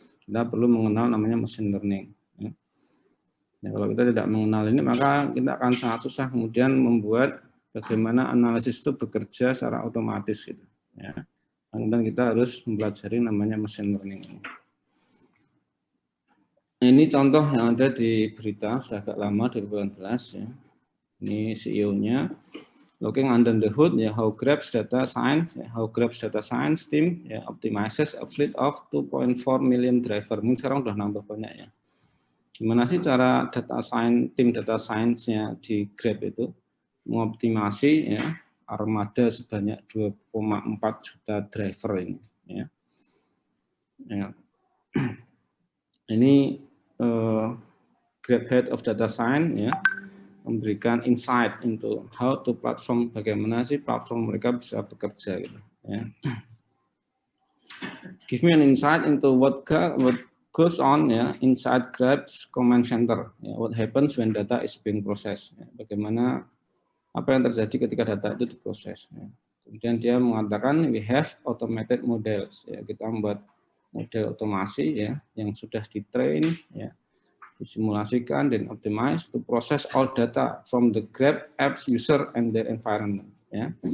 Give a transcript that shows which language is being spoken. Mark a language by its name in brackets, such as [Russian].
[Indonesian] Kita perlu mengenal namanya machine learning ya. Nah, kalau kita tidak mengenal ini maka kita akan sangat susah kemudian membuat bagaimana analisis itu bekerja secara otomatis gitu ya. Kemudian kita harus mempelajari namanya machine learning ini. Ini contoh yang ada di berita, sudah agak lama, 2018 ya. [English] Ini CEO-nya, looking under the hood, ya, how Grab's data science team ya, optimizes a fleet of 2.4 million driver. [Indonesian] Ini sekarang udah nambah banyak ya. Gimana sih cara tim data science-nya di Grab itu mengoptimasi ya, armada sebanyak 2,4 juta driver ini. Ya. Ya. Ini Grab Head of Data Science ya, memberikan [English] insight into how to platform, [Indonesian] bagaimana sih platform mereka bisa bekerja gitu ya. [English] Give me an insight into what goes on ya inside Grab's command center ya, what happens when data is being processed ya. [Indonesian] Bagaimana apa yang terjadi ketika data itu diproses ya. Kemudian dia mengatakan [English] we have automated models ya, [Indonesian] kita membuat model otomasi ya yang sudah ditrain ya, disimulasikan dan [English] optimize to process all data from the Grab apps user and their environment ya.